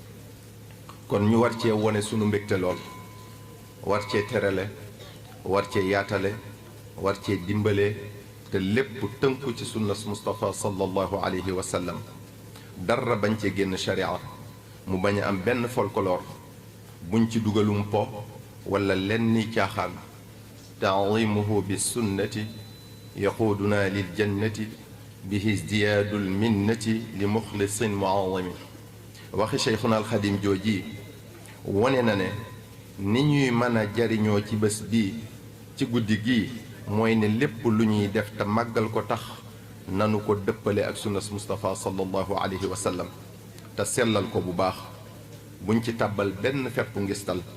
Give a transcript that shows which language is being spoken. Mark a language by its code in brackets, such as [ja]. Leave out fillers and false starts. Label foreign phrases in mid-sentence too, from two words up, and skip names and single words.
[wo] kon ñu war cee wone sunu mbégte lool war cee terale war cee yaatale war cee dimbale te lépp tënku ci sunnas Mustafa [ar] صلى الله عليه وسلم [wo] dara bañ cee génn sharia mu bañ a am benn folklore buñ ci dugalum po wala lenn ni caaxaan [ar] تعظيمه بالسنة يقودنا للجنة به ازدياد المنة لمخلص معظم [wo] waxi Cheikhuna al Xadim jooji wone na ne ni ñuy mën a jariñoo ci bés bii ci guddi gii mooy ne lépp lu ñuy def te màggal ko tax nanu ko dëppale ak sunnas Mustafa [ar] صلى الله عليه وسلم [wo] te sellal ko bu baax buñ ci tàbbal benn fepp ngistal